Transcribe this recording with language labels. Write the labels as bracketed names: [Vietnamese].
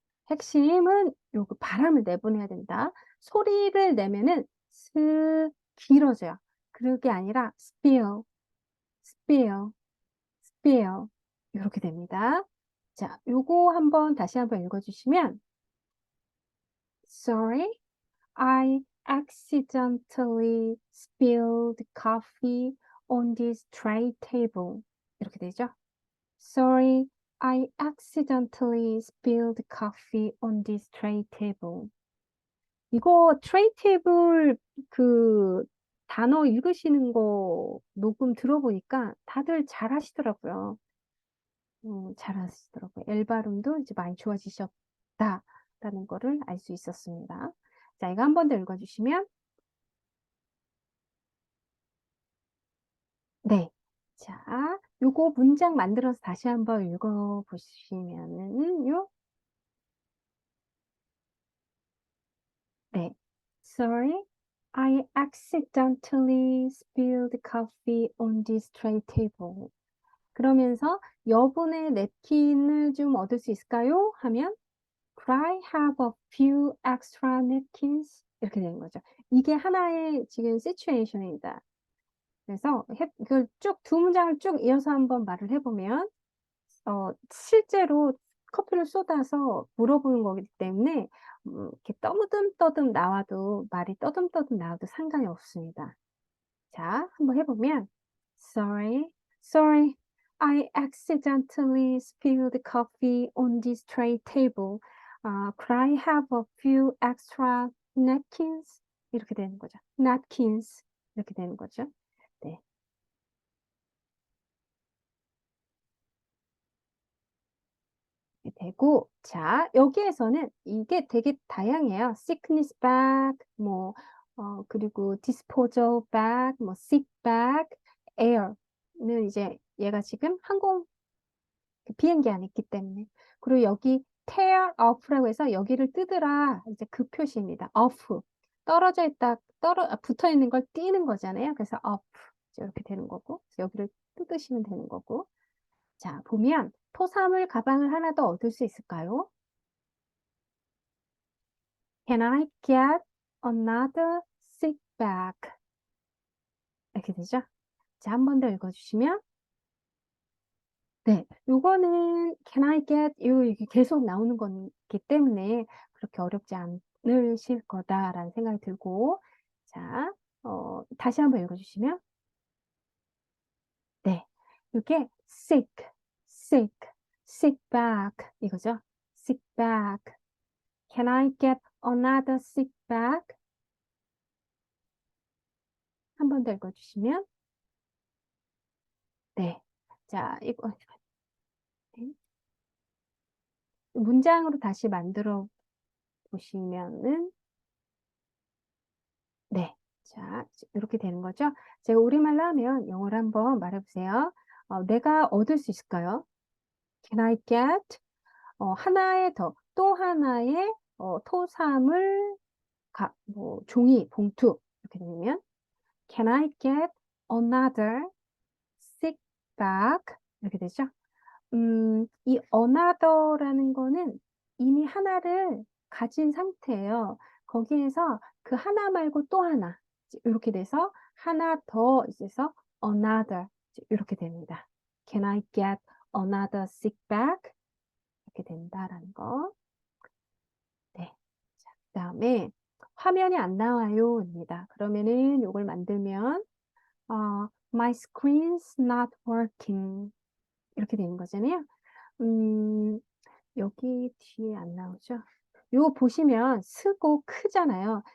[Korean] 핵심은 요거 바람을 내보내야 된다. 소리를 내면은 스, 길어져요. 그게 아니라 spill, spill, spill 이렇게 됩니다. 자, 요거 한번 다시 한번 읽어주시면 [English] Sorry, I accidentally spilled coffee on this tray table. [Korean] 이렇게 되죠. [English] Sorry, I accidentally spilled coffee on this tray table. [Korean] 이거 tray table 그 단어 읽으시는 거 녹음 들어보니까 다들 잘 하시더라고요. 잘 하시더라고요. L 발음도 이제 많이 좋아지셨다라는 거를 알 수 있었습니다. 자, 이거 한 번 더 읽어주시면 네. 자, 요거 문장 만들어서 다시 한번 읽어보시면은요. 네. [English] Sorry, I accidentally spilled coffee on this tray table. [Korean] 그러면서 여분의 냅킨을 좀 얻을 수 있을까요? 하면 [English] Could I have a few extra napkins? [Korean] 이렇게 되는 거죠. 이게 하나의 지금 situation입니다. 그래서 이걸 쭉 두 문장을 쭉 이어서 한번 말을 해보면 실제로 커피를 쏟아서 물어보는 거기 때문에 이렇게 떠듬떠듬 나와도 말이 떠듬떠듬 나와도 상관이 없습니다. 자, 한번 해보면 [English] Sorry, sorry, I accidentally spilled coffee on this tray table. Could I have a few extra napkins? [Korean] 이렇게 되는 거죠. Napkins 이렇게 되는 거죠. 네. 되고, 자, 여기에서는 이게 되게 다양해요. sickness bag, 뭐, 그리고 disposal bag, 뭐, sick bag, air는 이제 얘가 지금 비행기 안에 있기 때문에. 그리고 여기 tear off라고 해서 여기를 뜯으라. 이제 그 표시입니다. off. 떨어져 있다, 붙어 있는 걸 띄는 거잖아요. 그래서 off. 이렇게 되는 거고. 여기를 뜯으시면 되는 거고. 자, 보면 토사물 가방을 하나 더 얻을 수 있을까요? [English] Can I get another sick bag? [Korean] 이렇게 되죠? 자, 한 번 더 읽어주시면 네, 요거는 can I get 이게 계속 나오는 거기 때문에 그렇게 어렵지 않으실 거다라는 생각이 들고 자, 다시 한번 읽어주시면 네, 이게 sick, sick, sick bag 이거죠? [English] sick bag. Can I get another sick bag? [Korean] 한 번 더 읽어주시면 네, 자, 이거 네. 문장으로 다시 만들어 보시면은 네, 자, 이렇게 되는 거죠. 제가 우리말로 하면 영어로 한번 말해보세요. 내가 얻을 수 있을까요? [English] Can I get [Korean] 하나의 또 하나의 토사물 뭐 종이 봉투 이렇게 되면 [English] Can I get another sick bag? [Korean] 이렇게 되죠. 이 another라는 거는 이미 하나를 가진 상태예요. 거기에서 그 하나 말고 또 하나 이렇게 돼서 하나 더 있어서 another 이렇게 됩니다. [English] Can I get another sick bag? [Korean] 이렇게 된다라는 거. 네. 자, 그다음에 화면이 안 나와요입니다. 그러면은 이걸 만들면 [English] my screen's not working [Korean] 이렇게 되는 거잖아요. 여기 뒤에 안 나오죠? 요거 보시면 쓰고 크잖아요.